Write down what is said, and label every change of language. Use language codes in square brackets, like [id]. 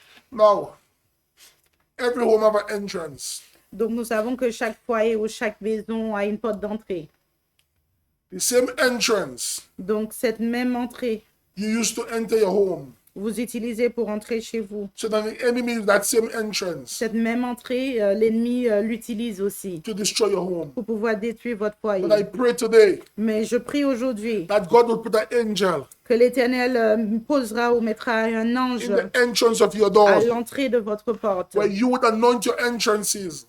[en] Now, every home have an entrance. [fr] Donc nous savons que chaque foyer ou chaque maison a une porte d'entrée. [en] The same entrance [fr] Donc cette même entrée, [en] you used to enter your home. [fr] vous utilisez pour entrer chez vous. [en] So that the enemy uses that same entrance [fr] Cette même entrée, l'ennemi l'utilise aussi [en] to destroy your home. [fr] pour pouvoir détruire votre foyer. [en] But I pray today [fr] Mais je prie aujourd'hui [en] that God will put an angel [fr] que l'Éternel posera ou mettra un ange [en] in the entrance of your [fr] à [en] door [fr] l'entrée de votre porte, [en] where you would anoint your entrances,